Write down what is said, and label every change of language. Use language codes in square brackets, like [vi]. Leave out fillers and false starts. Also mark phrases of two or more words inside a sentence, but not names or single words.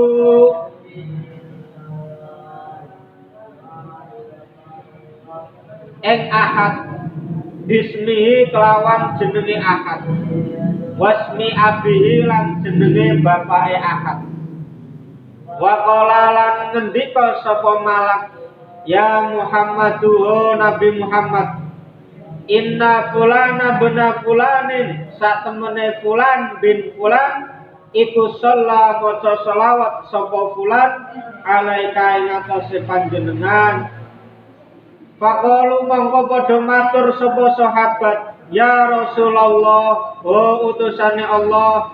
[jv] ing ahad bismihi kelawan jenenge ahad [ar] واسم أبيه [jv] lan jenenge bapake ahad [ar] وقال [jv] lan ngendika sapa malak [ar] يا محمد [jv] Nabi Muhammad [ar] إن فلان بن فلان [jv] sak temene fulan bin fulan iku shalla maca selawat sapa fulan alaika ing atase panjenengan. Faqalu mongko padha matur sapa sahabat [ar] يا رسول الله [jv] utusane Allah